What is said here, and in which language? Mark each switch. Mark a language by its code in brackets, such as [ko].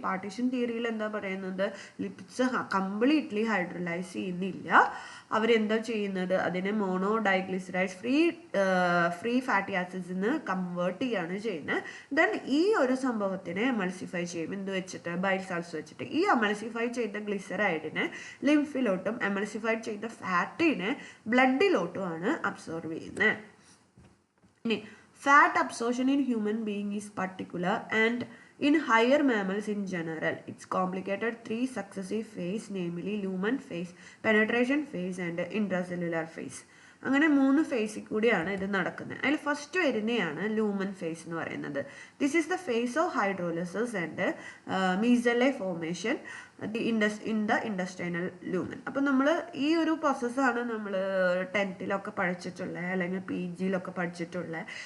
[ml] Partition തിയറിയിൽ എന്താ പറയുന്നത്, ലിപ്പിഡ്സ് കംപ്ലീറ്റ്ലി ഹൈഡ്രോലൈസ് ചെയ്യുന്നില്ല, അവരെന്താ ചെയ്യുന്നത്, അതിനെ മോണോ ഡൈഗ്ലിസറൈഡ്സ് ഫ്രീ ഫാറ്റി ആസിഡ്സിന് കൺവേർട്ട് ചെയ്യാണ് ചെയ്യുന്നത്. ദെൻ ഈ ഒരു സംഭവത്തിനെ എമൾസിഫൈ ചെയ്യും, എന്ത് വെച്ചിട്ട്, ബൈൽ സാൾട്സ് വെച്ചിട്ട്. ഈ എമൾസിഫൈ ചെയ്ത ഗ്ലിസറൈഡിനെ ലിംഫിലോട്ടും എമൾസിഫൈഡ് ചെയ്ത ഫാറ്റിനെ ബ്ലഡിലോട്ടുമാണ് അബ്സോർബ് ചെയ്യുന്നത്. [en] ഇനി fat absorption in human being is particular and in higher mammals in general. It's complicated 3 successive phase, namely lumen phase, penetration phase and intracellular phase. [ml] അങ്ങനെ 3 ഫേസിൽ കൂടിയാണ് ഇത് നടക്കുന്നത്. അതിൽ ഫസ്റ്റ് വരുന്നതാണ് ലൂമൻ ഫേസ് എന്ന് പറയുന്നത്. [en] This is the phase of hydrolysis and micelle formation in the intestinal lumen. [ml] അപ്പം നമ്മൾ ഈ ഒരു പ്രോസസ്സാണ് നമ്മൾ 10th പഠിച്ചിട്ടുള്ളത്, അല്ലെങ്കിൽ PG പഠിച്ചിട്ടുള്ളത്.